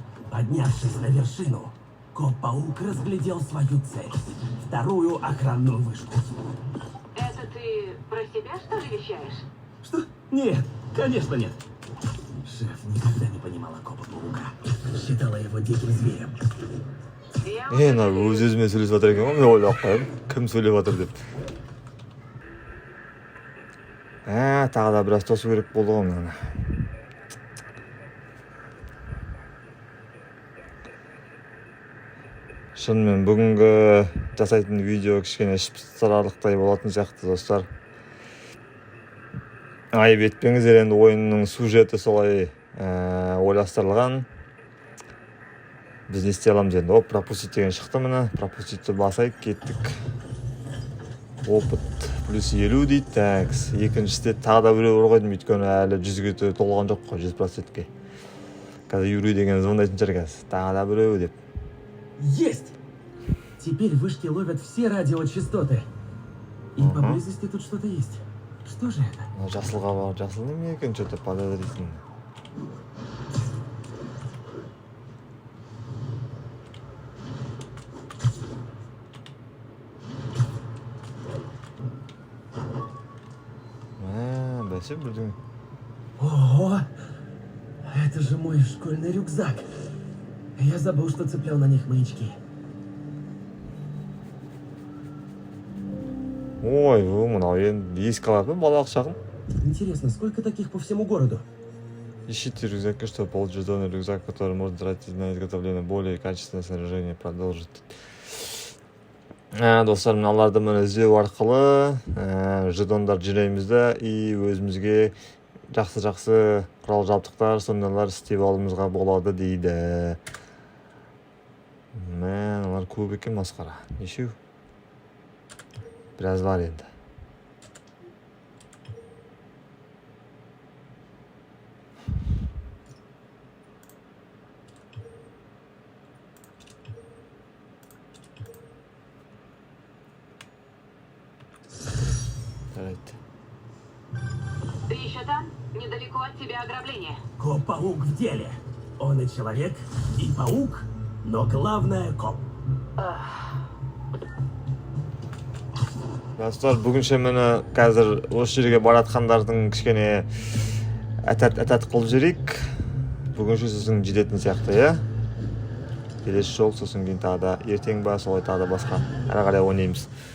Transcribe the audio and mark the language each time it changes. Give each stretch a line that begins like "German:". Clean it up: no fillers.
Russian: Поднявшись на вершину, Коп-паук разглядел свою цель. Вторую охранную вышку. Это ты про себя, что ли, вещаешь? Что? Нет, конечно нет. Шеф никогда не понимала Копа-паука. Считала его диким зверем.
Kazakh: На өз-өзіме сөйлесіп жатыр екен ғой, мен ойлап қойым. Кім сөйлеп жатыр деп. Тағы да біраз тосу керек болды ғой мынаны. Шынымен бүгінгі жасайтын видео кішкене ішпыстырарлықтай болатын сияқты достар. Айып етпеңіздер, енді ойынның сюжеті солай ойластырылған. біз не істей аламыз енді. Оп, пропустить деген шықты міне. Пропуститті басайық, кеттік.
Russian: Опыт плюс 50
Kazakh: дейді. Так, екіншісінде тағы да біреу бар қойдым, өйткені әлі 100-ге толған жоқ қой, 100%-ке. Қазір Юрий деген звондайтын шығар қазір. Тағы да біреу деп.
Russian: Есть! Теперь вышки ловят все радиочастоты. И поблизости тут что-то есть. Что же это?
Kazakh: Жасылға бар, жасыл неме екен,
Russian: что-то подозрительно.
Kazakh: Бәсе білдің. Ого!
Russian: Это же мой школьный рюкзак. Я забыл, что цеплял на них маячки.
Kazakh: Ой, мынау енді еске алатын балалық шағым.
Russian: Интересно, сколько таких по всему городу? Ищите рюкзаки, чтобы получить зеленый рюкзак, который можно тратить на изготовление более качественное снаряжение. Продолжить.
Kazakh: Достар, мыналарды мына іздеу арқылы жетондар жинаймыз да, и өзімізге жақсы құрал жабдықтар, сондайлар істеп алуымызға болады дейді. Мыналар көп екен, масқара. Нешеу? Біраз бар енді.
Russian: Ты еще там? Недалеко от тебя ограбление. Коп-паук в деле. Он и человек, и паук, но главное коп.
Kazakh: Достар, бүгінше мені қазір осы жерге баратқандардың кішкене әтәт қылып жіберейік. Бүгінше сосын жететін сияқты, иә? Келесі жол, сосын кейін тағы да ертең ба, солай тағы да басқа әрі қарай ойнаймыз.